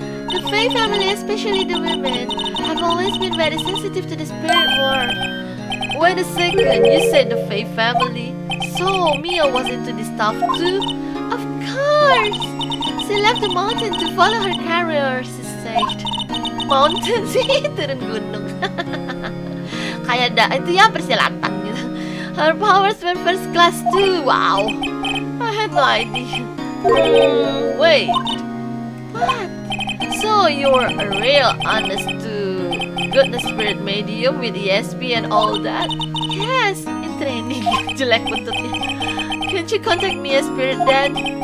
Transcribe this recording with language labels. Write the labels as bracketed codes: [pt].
[en] The Fae family, especially the women, have always been very sensitive to the spirit world. Wait a second, you said the Fae family? So Mia was into this stuff too? Of course! She left the mountain to follow her career, she said. [id] Mountain sih, turun gunung. Kayak itu ya persilatan gitu. [en] Her powers were first class too. Wow, I had no idea. Wait, what? So you're a real honest to goodness spirit medium with ESP and all that? Yes, in training. [id] Jelek buntutnya. [en] Can't you contact me as spirit then?